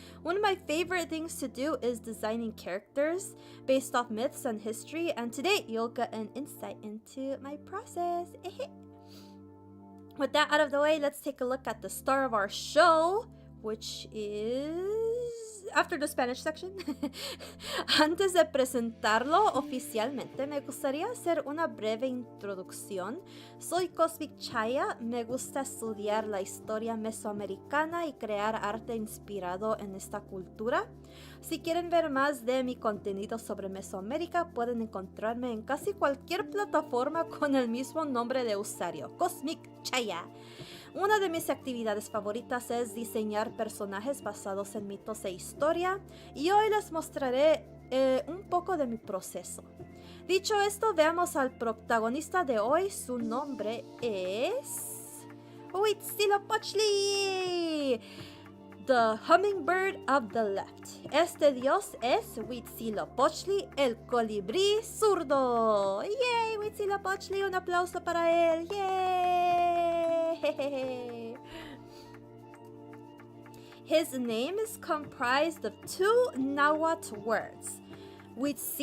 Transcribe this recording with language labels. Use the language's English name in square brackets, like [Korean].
[English] One of my favorite things to do is designing characters based off myths and history, and today you'll get an insight into my process. With that out of the way, let's take a look at the star of our show, which is after the Spanish section. [Spanish] Antes de presentarlo oficialmente, me gustaría hacer una breve introducción. Soy Cosmic Chaya, me gusta estudiar la historia mesoamericana y crear arte inspirado en esta cultura. Si quieren ver más de mi contenido sobre Mesoamérica, pueden encontrarme en casi cualquier plataforma con el mismo nombre de usuario, Cosmic Chaya. Una de mis actividades favoritas es diseñar personajes basados en mitos e historia, y hoy les mostraré un poco de mi proceso. Dicho esto, veamos al protagonista de hoy. Su nombre es Huitzilopochtli. [English] the hummingbird of the left. [Spanish] Este dios es Huitzilopochtli, el colibrí zurdo. ¡Yay! Huitzilopochtli, un aplauso para él. ¡Yay! [English] His name is comprised of two Nahuatl words. Wait.